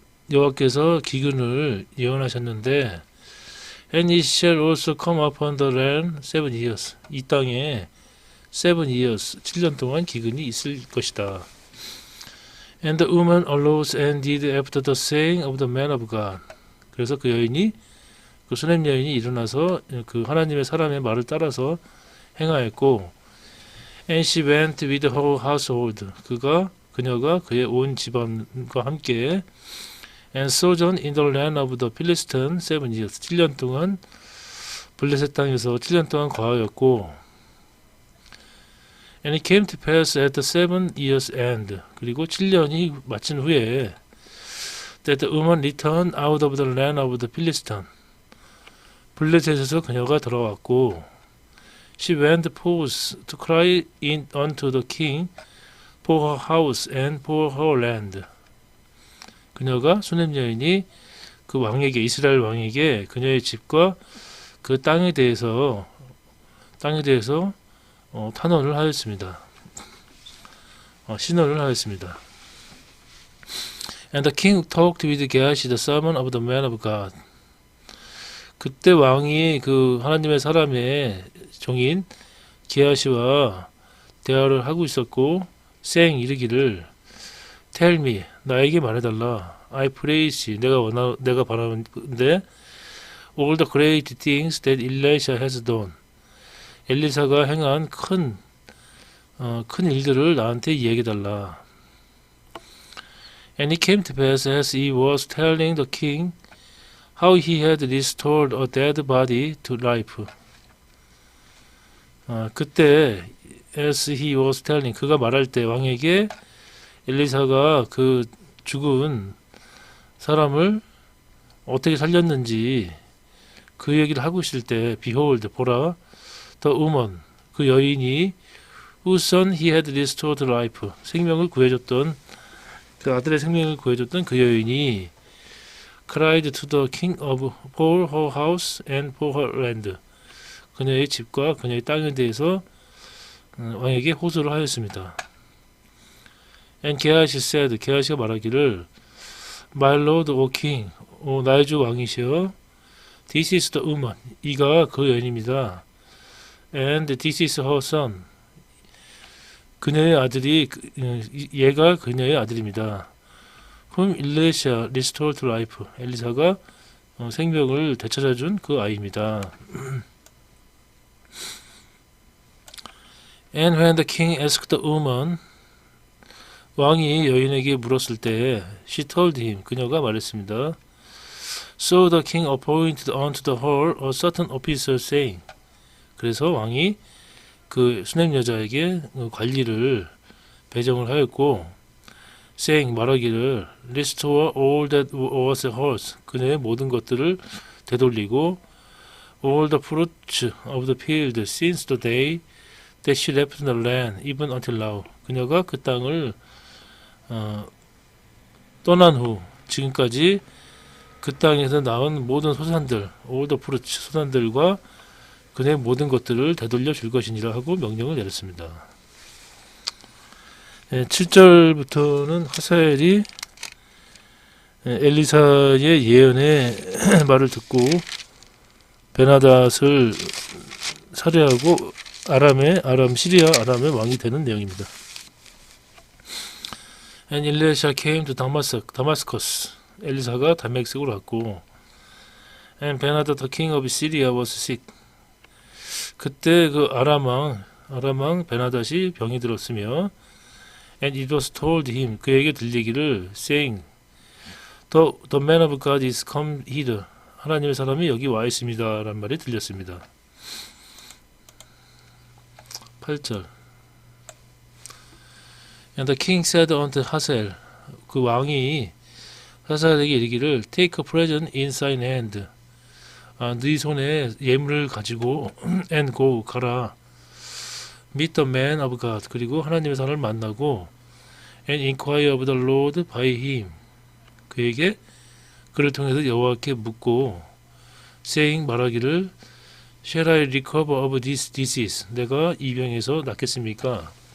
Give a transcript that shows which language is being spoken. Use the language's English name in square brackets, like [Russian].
[Korean] 여호와께서 기근을 예언하셨는데, [English] and it shall also come upon the land 7 years. [Korean] 이 땅에 [English] 7 years, [Korean] 7년 동안 기근이 있을 것이다. [English] And the woman arose and did after the saying of the man of God. [Korean] 그래서 그 여인이, 그 수넴 여인이 일어나서 그 하나님의 사람의 말을 따라서 행하였고, [English] and she went with her household. [Korean] 그녀가 그의 온 집안과 함께, [English] and sojourned in the land of the Philistines 7 years. [Korean] 7년 동안 블레셋 땅에서 7년 동안 거하였고, [English] and it came to pass at the 7 years end. [Korean] 그리고 7년이 마친 후에, [English] that the woman returned out of the land of the Philistines. [Korean] 블레셋에서 그녀가 돌아왔고, [English] she went forth to cry in unto the king for her house and for her land. [Korean] 그녀가 수넴 여인이 그 왕에게, 이스라엘 왕에게 그녀의 집과 그 땅에 대해서 탄원을 하였습니다. 신원을 하였습니다. [English] And the king talked with Gehazi the servant of the man of God. [Korean] 그때 왕이 그 하나님의 사람의 종인 게하시와 대화를 하고 있었고, [English] saying [Korean] 이르기를, [English] tell me, [Korean] 나에게 말해달라, [English] I praise, [Korean] 내가 바라는데, [English] all the great things that Elisha has done. [Korean] 엘리사가 행한 큰 일들을 나한테 이야기해달라. [English] And it came to pass as he was telling the king how he had restored a dead body to life. [Korean] 그때 [English] as he was telling, [Korean] 그가 말할 때 왕에게 엘리사가 그 죽은 사람을 어떻게 살렸는지 그 얘기를 하고 있을 때, [English] behold, [Korean] 보라, [English] the woman, [Korean] 그 여인이 [English] whose son he had restored life, [Korean] 생명을 구해줬던, 그 아들의 생명을 구해줬던 그 여인이 [English] cried to the king for her house and for her land. [Korean] 그녀의 집과 그녀의 땅에 대해서 왕에게 호소를 하였습니다. [English] And 게하시 said, [Korean] 게하시가 말하기를 [English] My lord, O king, [Korean] 나의 주 왕이시여. [English] This is the woman, [Korean] 이가 그 여인입니다. [English] And this is her son, [Korean] 그녀의 아들이 얘가 그녀의 아들입니다. [English] Whom Elisha restored to life, [Korean] 엘리사가 생명을 되찾아준 그 아이입니다. [English] And when the king asked the woman, [Korean] 왕이 여인에게 물었을 때 [English] she told him, [Korean] 그녀가 말했습니다. [English] So the king appointed unto the whole a certain officer saying, [Korean] 그래서 왕이 그 수냄 여자에게 관리를 배정을 하였고 [English] saying, [Korean] 말하기를 [English] restore all that was hers, [Korean] 그녀의 모든 것들을 되돌리고 [English] all the fruits of the field since the day that she left the land even until now, [Korean] 그녀가 그 땅을 떠난 후 지금까지 그 땅에서 나온 모든 소산들, [English] all the fruits, [Korean] 소산들과 그의 모든 것들을 되돌려 줄 것이니라 하고 명령을 내렸습니다. 7절부터는 하사엘이 엘리사의 예언의 말을 듣고 베나닷을 살해하고 시리아 아람의 왕이 되는 내용입니다. [English] And Elisha came to Damascus. [Korean] 엘리사가 다메섹으로 왔고, [English] and Benhadad the king of Syria was sick. [Korean] 그때 그 아람 왕 베나닷이 병이 들었으며, [English] and it was told him, [Korean] 그에게 들리기를, [English] saying, the man of God is come hither. [Korean] 하나님의 사람이 여기 와 있습니다. 라는 말이 들렸습니다. 8절. [English] And the king said unto Hazael, [Korean] 그 왕이 하사엘에게 이르기를, [English] take a present in thine hand. [Korean] 네 손에 예물을 가지고 [English] and go, [Korean] 가라. [English] meet the man of God, [Korean] 그리고 하나님의 사람을 만나고 [English] and inquire of the Lord by him, [Korean] 그를 통해서 여호와께 묻고 [English] saying, [Korean] 말하기를 [English] shall I recover of this disease, [Korean] 내가 이 병에서 낫겠습니까?